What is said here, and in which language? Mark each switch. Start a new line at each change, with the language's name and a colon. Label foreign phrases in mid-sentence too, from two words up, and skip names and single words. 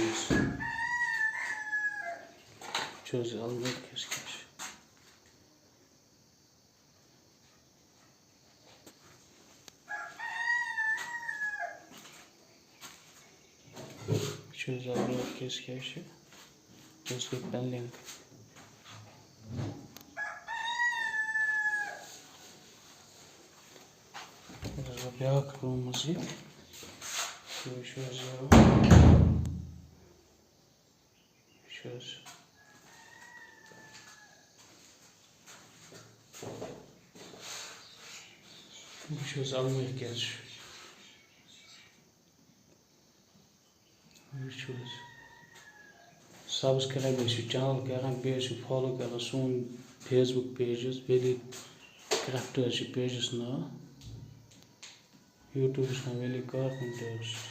Kashmiri: वुचो अलमारी किस पेनलिंग ब्या रूम अलमारी क्या सब्सक्राइब चैनल करान बे फॉलो करान सोन फेसबुक पेजस वेली क्राफ्टर्स पेजस नाव यूट्यूब नाव वेली कार्पेंटर्स